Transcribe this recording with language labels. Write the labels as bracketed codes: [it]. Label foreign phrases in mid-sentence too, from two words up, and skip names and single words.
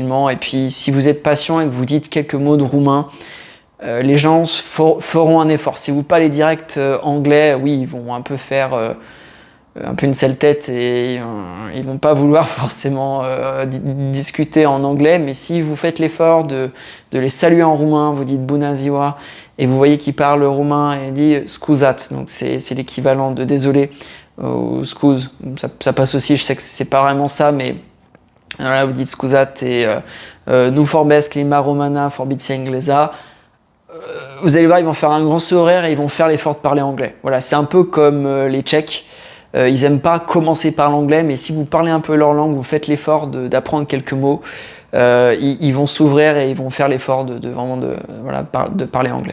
[fr] Et puis, si vous êtes patient et que vous dites quelques mots de roumain, les gens feront un effort. Si vous parlez direct anglais, oui, ils vont un peu faire un peu une sale tête et ils vont pas vouloir forcément discuter en anglais. Mais si vous faites l'effort de les saluer en roumain, vous dites [ro] bună ziua, [fr] et vous voyez qu'il parle roumain et il dit scuzat, donc c'est l'équivalent de désolé ou scuz, ça passe aussi, je sais que c'est pas vraiment ça, mais voilà, vous dites scuzat et [ro] nu vorbesc limba romana forbiți engleza. [fr] Vous allez voir, ils vont faire un grand sourire et ils vont faire l'effort de parler anglais. Voilà, c'est un peu comme les Tchèques. Ils aiment pas commencer par l'anglais, mais si vous parlez un peu leur langue, vous faites l'effort d'apprendre quelques mots, ils vont s'ouvrir et ils vont faire l'effort de parler anglais.